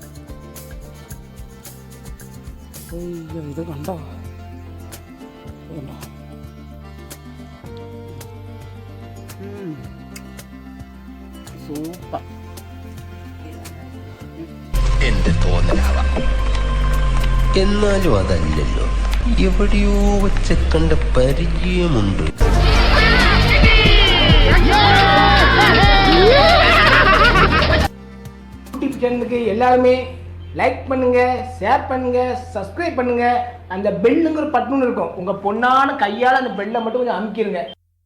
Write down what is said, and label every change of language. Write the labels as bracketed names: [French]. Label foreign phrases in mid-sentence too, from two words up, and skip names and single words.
[Malayalam] അയ്യോ, ഇത് കണ്ടോ, സൂപ്പർ. എന്റെ തോന്നലാവാം, എന്നാലും അതല്ലല്ലോ, എവിടെയോ വെച്ച കണ്ട പരിചയമുണ്ട്. [Tamil] யூடியூப் சேனலுக்கு எல்லாருமே லைக் பண்ணுங்க, ஷேர் பண்ணுங்க, சப்ஸ்கிரைப் பண்ணுங்க. அந்த பெல்லுங்கிற பட்டன் இருக்கும், உங்க பொண்ணான கையால் அந்த பெல்லை மட்டும் கொஞ்சம் அமுக்கிடுங்க.